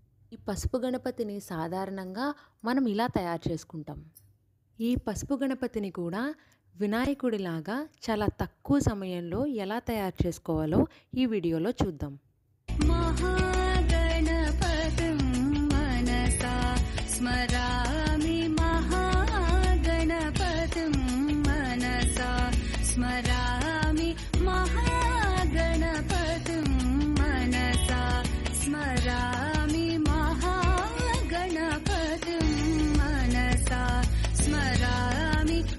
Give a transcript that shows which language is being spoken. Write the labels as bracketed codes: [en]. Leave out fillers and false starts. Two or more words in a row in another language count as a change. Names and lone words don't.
[te] ఈ పసుపు గణపతిని సాధారణంగా మనం ఇలా తయారు చేసుకుంటాం. ఈ పసుపు గణపతిని కూడా వినాయకుడిలాగా చాలా తక్కువ సమయంలో ఎలా తయారు చేసుకోవాలో ఈ వీడియోలో చూద్దాం. [sa] महागणपतिं मनसा स्मरामि महागणपतिं मनसा स्मरामि महागणपतिं मनसा स्मरामि महागणपतिं मनसा स्मरामि